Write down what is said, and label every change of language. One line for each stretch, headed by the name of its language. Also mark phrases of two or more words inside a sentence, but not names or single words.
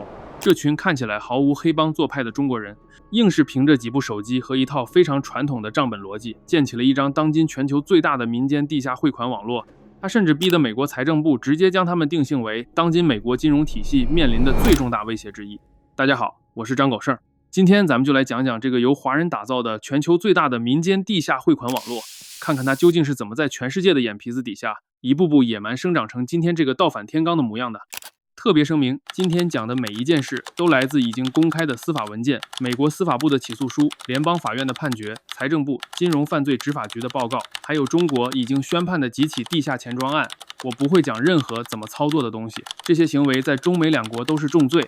Chinese: 這群看起來毫無黑幫做派的中國人，硬是憑着幾部手機和一套非常傳統的賬本邏輯，建起了一張當今全球最大的民間地下匯款網絡。他甚至逼得美國財政部直接將他們定性為當今美國金融體系面臨的最重大威脅之一。大家好，我是張狗剩，今天咱們就來講講這個由華人打造的全球最大的民間地下匯款網絡，看看它究竟是怎麼在全世界的眼皮子底下一步步野蠻生長成今天這個倒反天罡的模樣的。特別聲明，今天講的每一件事都來自已經公開的司法文件、美國司法部的起訴書、聯邦法院的判決、財政部金融犯罪執法局的報告，還有中國已經宣判的幾起地下錢莊案。我不會講任何怎麼操作的東西，這些行為在中美兩國都是重罪。